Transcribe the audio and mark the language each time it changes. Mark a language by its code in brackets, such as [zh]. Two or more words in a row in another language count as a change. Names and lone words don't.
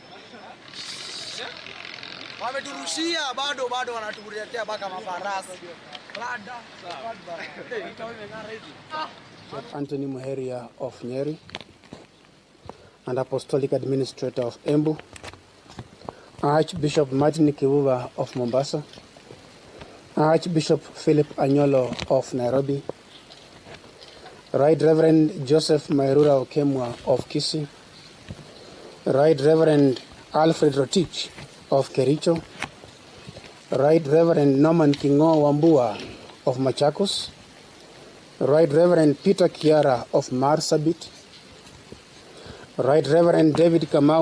[sw] Wameturushia bado wanatuletea baka mafarasi. [en] Anthony Muheria of Nyeri and Apostolic Administrator of Embu, Archbishop Martin Kivuva of Mombasa, Archbishop Philip Anyolo of Nairobi, Right Reverend Joseph Mairura Okemwa of Kisii, Right Reverend Alfred Rotich of Kericho, Right Reverend Norman Kingo Wambua of Machakos, Right Reverend Peter Kiara of Marsabit, Right Reverend David Kamau